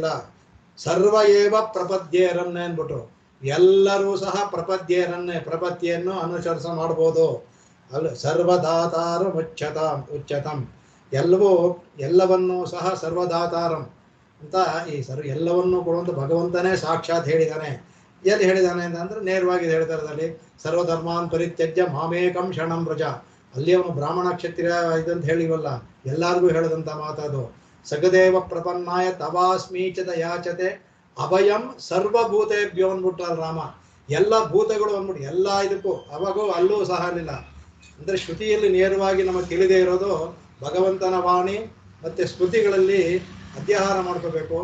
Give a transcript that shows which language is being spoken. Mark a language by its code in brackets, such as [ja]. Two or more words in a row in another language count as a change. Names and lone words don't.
[sa] ಸರ್ವ ಏವ ಪ್ರಪದ್ಯೇರನ್ನೇ [kn] ಅಂದ್ಬಿಟ್ರು, ಎಲ್ಲರೂ ಸಹ ಪ್ರಪತ್ತಿಯನ್ನು ಅನುಸರಿಸ ಮಾಡ್ಬೋದು. ಅಲ್ಲ [sa] ಸರ್ವದಾತಾರಂ ಉಚ್ಯತಂ [kn] ಎಲ್ಲವನ್ನೂ ಸಹ ಸರ್ವದಾತಾರಂ ಅಂತ ಈ ಎಲ್ಲವನ್ನೂ ಕೊಡುವಂತ ಭಗವಂತನೇ ಸಾಕ್ಷಾತ್ ಹೇಳಿದ್ದಾನೆ. ಎಲ್ಲಿ ಹೇಳಿದ್ದಾನೆ ಅಂತಂದ್ರೆ ನೇರವಾಗಿ ಹೇಳ್ತಾರದಲ್ಲಿ [sa] ಸರ್ವಧರ್ಮಾನ್ ಪರಿತ್ಯಜ್ಯ ಮಾಮೇಕಂ ಶರಣಂ ವ್ರಜ. [kn] ಅಲ್ಲಿ ಅವನು ಬ್ರಾಹ್ಮಣ ಕ್ಷತ್ರಿಯ ಇದಂತ ಹೇಳಿವಲ್ಲ, ಎಲ್ಲಾರ್ಗೂ ಹೇಳದಂತ ಮಾತದು. [sa] ಸಗದೇವ ಪ್ರಪನ್ನಾಯ ತವಾಸ್ಮೀಚದ ಯಾಚತೆ ಅಭಯಂ ಸರ್ವಭೂತೇಭ್ಯೋ [kn] ಅಂದ್ಬಿಟ್ಟ ರಾಮ. ಎಲ್ಲ ಭೂತಗಳು ಅಂದ್ಬಿಟ್ಟು ಎಲ್ಲ ಇದಕ್ಕೂ ಅವಾಗೂ ಅಲ್ಲೂ ಸಹ ಅಲ್ಲಿಲ್ಲ. ಅಂದ್ರೆ ಶ್ರುತಿಯಲ್ಲಿ ನೇರವಾಗಿ ನಮಗೆ ತಿಳಿದೇ ಇರೋದು ಭಗವಂತನ ವಾಣಿ ಮತ್ತೆ ಸ್ಮೃತಿಗಳಲ್ಲಿ ಅಧ್ಯಾಹಾರ ಮಾಡ್ಕೋಬೇಕು.